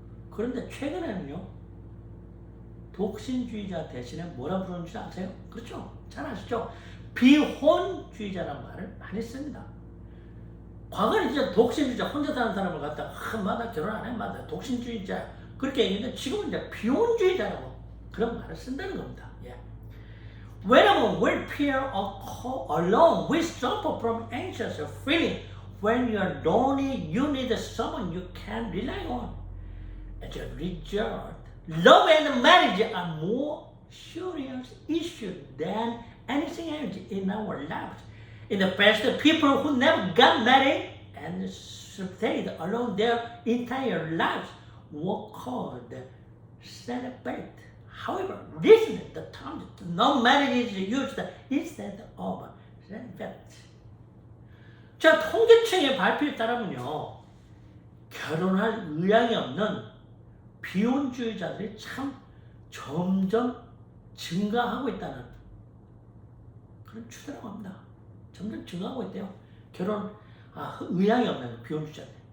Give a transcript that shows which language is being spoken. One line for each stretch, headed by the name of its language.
Korean: 그런데 최근에는요 독신주의자 대신에 뭐라 부르는지 아세요? 그렇죠? 잘 아시죠? 비혼주의자라는 말을 많이 씁니다. 과거에 진짜 독신주의자 혼자 사는 사람을 갖다가 나 결혼 안 해, 나 독신주의자 그렇게 얘기했는데 지금은 이제 비혼주의자라고 그런 말을 쓴다는 겁니다.
English: Whenever we feel alone, we suffer from anxious feeling. When you are lonely, you need someone you can rely on. As a result, love and marriage are more serious issues than anything else in our lives. In the past, people who never got married and stayed alone their entire lives were called celibate. However, recently the term no marriage is used instead of celibate.
Korean: 자, 통계청의 발표에 따르면요, 결혼할 의향이 없는 비혼주의자들이 참 점점 증가하고 있다는 그런 추세라고 합니다. 점점 증가하고 있대요. 결혼 의향이 없는 비혼주의자들.